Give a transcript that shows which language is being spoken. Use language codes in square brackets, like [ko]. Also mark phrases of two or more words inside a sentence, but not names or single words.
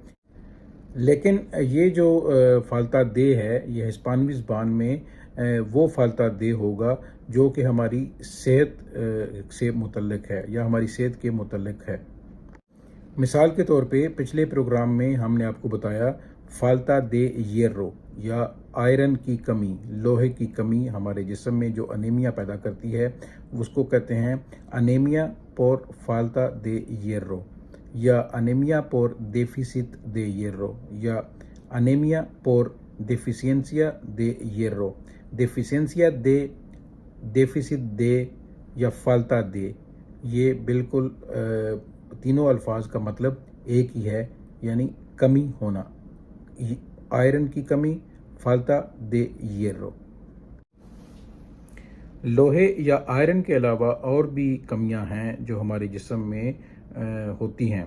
[ur] لیکن یہ جو [es] falta de [ur] ہے، یہ ہسپانوی زبان میں وہ [es] falta de [ur] ہوگا جو کہ ہماری صحت سے متعلق ہے یا ہماری صحت کے متعلق ہے. مثال کے طور پہ پچھلے پروگرام میں ہم نے آپ کو بتایا [es] falta de hierro [ur] یا آئرن کی کمی، لوہے کی کمی ہمارے جسم میں جو انیمیا پیدا کرتی ہے اس کو کہتے ہیں انیمیا [es] por falta de hierro [ur] یا انیمیا [es] por déficit de hierro [ur] یا انیمیا [es] por deficiencia de hierro। deficiencia de, déficit de [ur] या [es] falta de, [ur] یہ بالکل تینوں الفاظ کا مطلب ایک ہی ہے، یعنی کمی ہونا. آئرن کی کمی, [es] falta de hierro. [ur] لوہے یا آئرن کے علاوہ اور بھی کمیاں ہیں جو ہمارے جسم میں ہوتی ہیں.